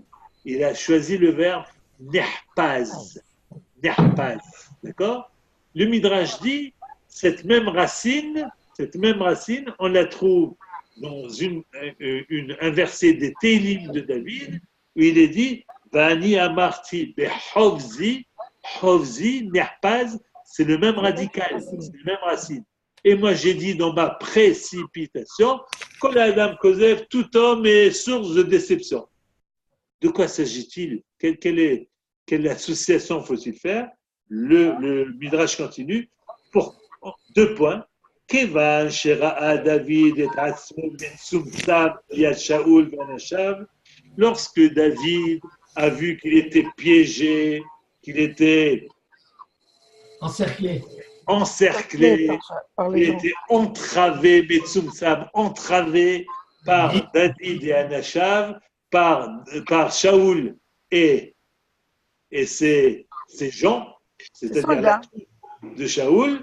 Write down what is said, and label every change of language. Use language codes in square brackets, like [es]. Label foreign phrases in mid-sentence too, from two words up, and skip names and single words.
[fr] Il a choisi le verbe nehpaz. Nehpaz. D'accord? Le Midrash dit cette même racine, on la trouve dans un verset des Télim de David où il est dit [he] ואני אמרתי בחפזי, חפזי, נחפז, [fr] c'est le même radical, c'est la même racine. Et moi j'ai dit dans ma précipitation, [he] כל אדם כזב, [fr] tout homme est source de déception. De quoi s'agit-il? Quelle association faut-il faire? Le Midrash continue pour 2 points. [he] כיוון שראה דוד את עצמו מצומצם יד שאול ואנשיו. [fr] Lorsque David a vu qu'il était piégé, qu'il était encerclé, il était entravé, metsumtzam, entravé par David et Anashav, par Shaoul et ses gens, c'est-à-dire la troupe de Shaoul.